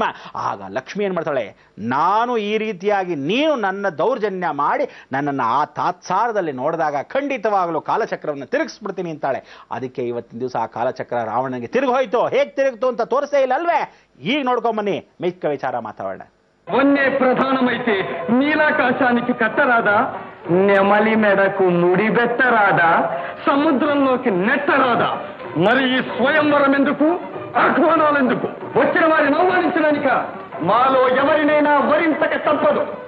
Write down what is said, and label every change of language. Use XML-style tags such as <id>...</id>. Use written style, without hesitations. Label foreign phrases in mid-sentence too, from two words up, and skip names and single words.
<kn>ಆಗ ಲಕ್ಷ್ಮಿ ಏನು ಮಾಡ್ತಾಳೆ, ನಾನು ಈ ರೀತಿಯಾಗಿ ನೀನು ನನ್ನ ದೌರ್ಜನ್ಯ ಮಾಡಿ ನನ್ನನ್ನು ಆ ತಾತ್ಸಾರದಲ್ಲಿ ನೋಡಿದಾಗ ಖಂಡಿತವಾಗಲೂ ಕಾಲಚಕ್ರವನ್ನು ತಿರುಗಿಸ್ಬಿಡ್ತೀನಿ ಅಂತಾಳೆ. ಅದಕ್ಕೆ ಇವತ್ತಿನ ದಿವಸ ಆ ಕಾಲಚಕ್ರ ರಾವಣನಿಗೆ ತಿರುಗೋಯ್ತು. ಹೇಗೆ ತಿರುಗ್ತು ಅಂತ ತೋರಿಸೇ ಇಲ್ಲ ಅಲ್ವೇ? ಈಗ ನೋಡ್ಕೊಂಬನ್ನಿ, ಮಿಕ್ಕ ವಿಚಾರ మాట్లాడాలి.</kn> <te>మొన్నే ప్రధానమైతే నీలాకాశానికి కట్టరాదా, నెమలి మెడకు ముడిబెట్టరాదా, సముద్రంలోకి నెట్టరాదా? మరి ఈ స్వయంవరం ఎందుకు, ఆహ్వానాలెందుకు? వచ్చిన వారిని అవమానించడానిక? మాలో ఎవరినైనా వరించక తప్పదు.</te>